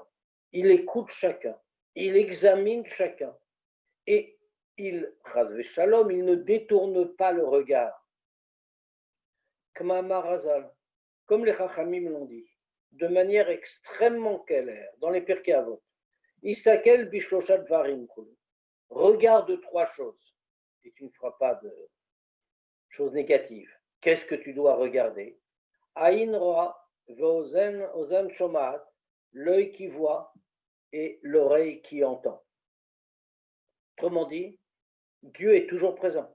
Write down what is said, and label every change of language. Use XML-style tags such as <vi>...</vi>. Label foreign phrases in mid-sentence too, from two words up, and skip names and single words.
<fr>Il écoute chacun, il examine chacun. Et il, shalom, il ne détourne pas le regard. Comme les Chachamim l'ont dit, de manière extrêmement claire, dans les Pirkei Avot.</fr> <he>הסתכל בשלושה דברים.</he> <fr>Regarde trois choses. Et tu ne feras pas de choses négatives. Qu'est-ce que tu dois regarder?</fr> <he>עין רואה ואוזן שומעת,</he> <fr>l'œil qui voit et l'oreille qui entend. Autrement dit, Dieu est toujours présent.</fr>